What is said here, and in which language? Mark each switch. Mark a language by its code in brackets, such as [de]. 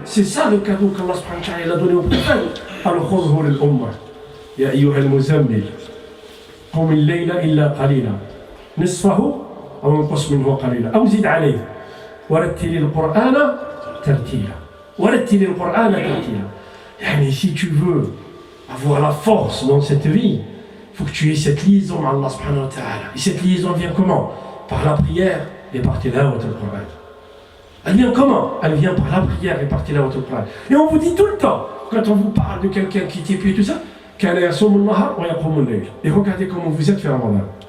[fr] C'est ça le cadeau qu'Allah subhanahu wa ta'ala a donné au prophète. [ar] Alors, khudhu lil ummah. Ya ayyuha al-muzammil. قم الليل إلا قليلا نصفه أو انقص منه قليلا أو زد عليه ورتل القرآن ترتيلا ورتل القرآن ترتيلا. [fr] يعني si tu veux avoir la force dans cette vie, il faut que tu aies cette liaison avec Allah subhanahu wa ta'ala. Et cette liaison vient comment? Par la prière et par tilawat al-Qur'an. Elle vient comment? Elle vient par la prière et par tilawat al-Qur'an. Et on vous dit tout le temps, quand on vous parle de quelqu'un qui était puis tout ça, et regardez comment vous êtes fait Ramadan.